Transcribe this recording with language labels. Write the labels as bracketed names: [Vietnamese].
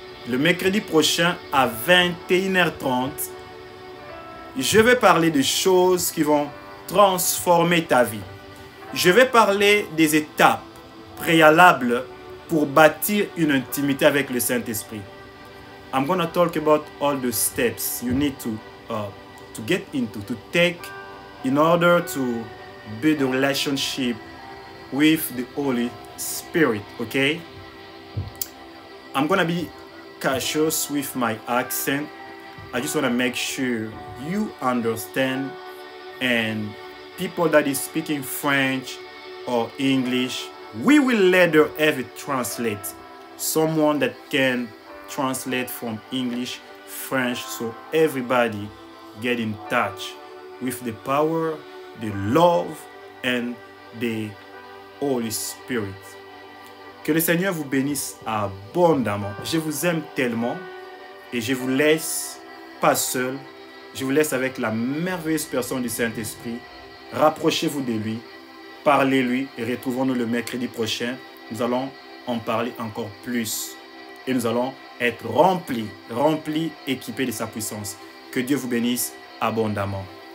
[French] Le mercredi prochain à 21h30. Je vais parler de choses qui vont transformer ta vie. Je vais parler des étapes préalables pour bâtir une intimité avec le Saint-Esprit. [English] I'm going to talk about all the steps you need to get into, to take in order to build a relationship with the Holy Spirit, okay? I'm going to be cautious with my accent. I just want to make sure you understand, and people that is speaking French or English, we will later have it translate. Someone that can translate from English, French, so everybody get in touch with the power, the love, and the Holy Spirit. [French] Que le Seigneur vous bénisse abondamment. Je vous aime tellement et je vous laisse pas seul. Je vous laisse avec la merveilleuse personne du Saint-Esprit. Rapprochez-vous de lui, parlez-lui et retrouvons-nous le mercredi prochain. Nous allons en parler encore plus et nous allons être remplis, équipés de sa puissance. Que Dieu vous bénisse abondamment.